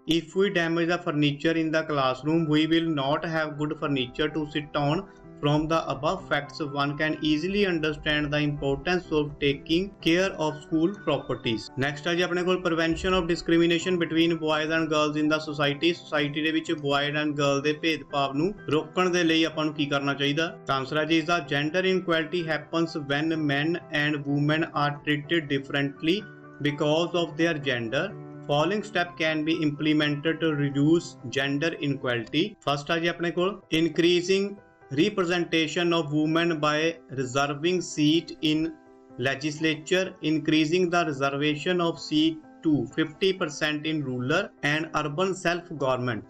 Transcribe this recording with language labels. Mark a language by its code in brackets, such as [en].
[en] If we damage the furniture in the classroom, we will not have good furniture to sit on. From the above facts, one can easily understand the importance of taking care of school properties. Next [pa] है जी अपने कोल [en] prevention of discrimination between boys and girls in the society. [pa] Society ਦੇ ਵਿੱਚ [en] boys and girls [pa] ਦੇ ਭੇਦਭਾਵ ਨੂੰ ਰੋਕਣ ਦੇ ਲਈ ਆਪਾਂ ਨੂੰ ਕੀ ਕਰਨਾ ਚਾਹੀਦਾ? ਤਾਂ ਆਨਸਰ ਹੈ ਜੀ ਇਸ ਦਾ [en] gender inequality happens when men and women are treated differently because of their gender. Following step can be implemented to reduce gender inequality. First [pa] है जी अपने कोल [en] increasing representation of women by reserving seat in legislature, increasing the reservation of seat to 50% in rural and urban self-government.